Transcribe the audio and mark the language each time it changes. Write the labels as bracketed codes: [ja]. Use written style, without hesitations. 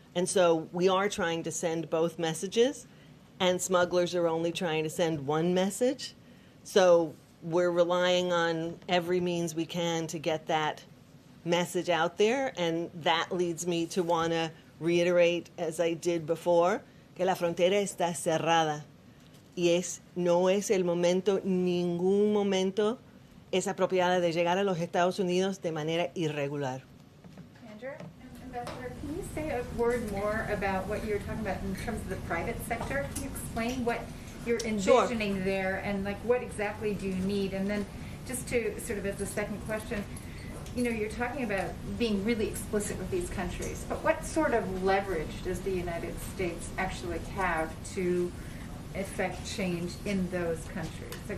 [en] And so we are trying to send both messages, and smugglers are only trying to send one message. So we're relying on every means we can to get that message out there, and that leads me to want to reiterate, as I did before, [es] que la frontera está cerrada. Y no es el momento, ningún momento es apropiada de llegar a los Estados Unidos de manera irregular. [en] Andrew, Ambassador, can you say a word more about what you're talking about in terms of the private sector? Can you explain what you're envisioning there, and what exactly do you need? And then just to sort of as a second question, you're talking about being really explicit with these countries, but what sort of leverage does the United States actually have to affect change in those countries?